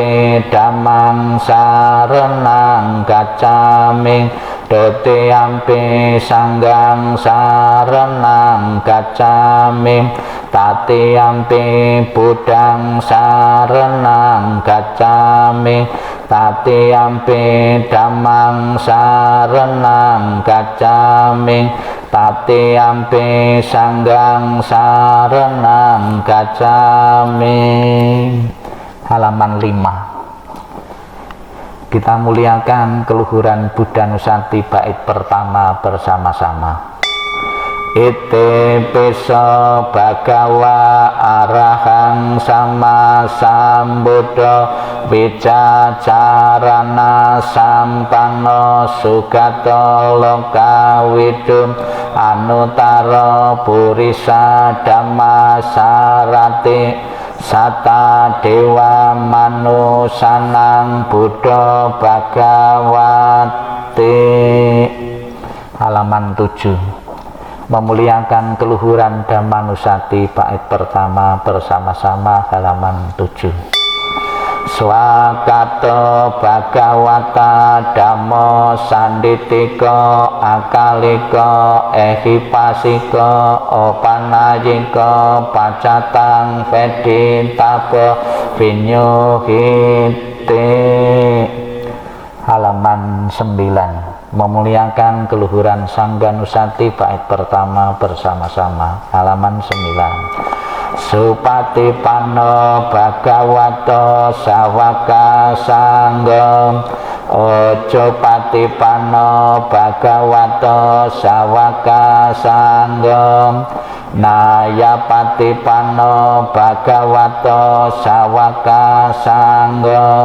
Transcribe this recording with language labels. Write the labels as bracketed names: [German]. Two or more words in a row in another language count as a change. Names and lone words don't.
[Pali] Dhammang sarenang gacchami, Dutiyampi Sanghang sarenang gacchami, Tatiyampi Buddhang sarenang gacchami, Tatiyampi Dhammang sarenang gacchami, Tatiyampi Sanghang sarenang gacchami. [Indonesian] Halaman 5. Kita muliakan keluhuran Buddha Nusati bait pertama bersama-sama. [Pali] Ite pesa bhagawa arahang sama sambuddha wicacarana sampanno sugato lokawidum anutara purisa dhamma sarati sata dewa manusanang buddha bhagawati. [Indonesian] Halaman 7. Memuliakan keluhuran Dhammanusati bait pertama bersama-sama. Halaman 7. [Pali] Swakato bhagawata dhammo sanditiko akaliko ehipasiko opanayiko pacatang veditabo vinyuhite. [Indonesian] Halaman 9. Memuliakan keluhuran Sangga Nusati bait pertama bersama-sama. Halaman 9. [Pali] Supatipanno bhagavato sawaka sangga, ojo patipanno bhagavato sawaka sangga, naya patipanno bhagavato sawaka sangga,